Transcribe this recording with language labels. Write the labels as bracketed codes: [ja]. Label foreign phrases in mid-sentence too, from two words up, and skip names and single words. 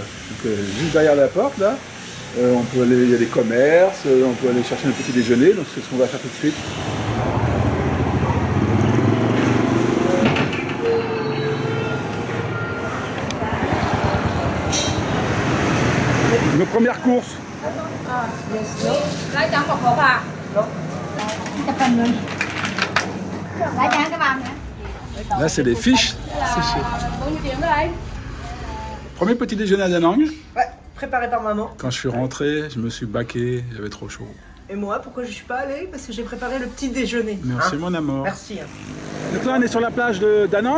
[fr] Donc, juste derrière la porte, là, on peut aller, il y a des commerces, on peut aller chercher un petit déjeuner. Donc c'est ce qu'on va faire tout de suite. Nos premières courses. [vi] Lấy trắng một hộp à? Chụp hình mình. Lấy trắng cái bàn nữa. [fr] Là, c'est des fiches séchées. Premier petit déjeuner à Da Nang. Ouais, préparé par maman. Quand je suis rentré, je me suis baqué, j'avais trop chaud. Et moi, pourquoi je suis pas allée? Parce que j'ai préparé le petit déjeuner. Merci Hein? mon amour. Merci. Donc là, on est sur la plage de Da Nang.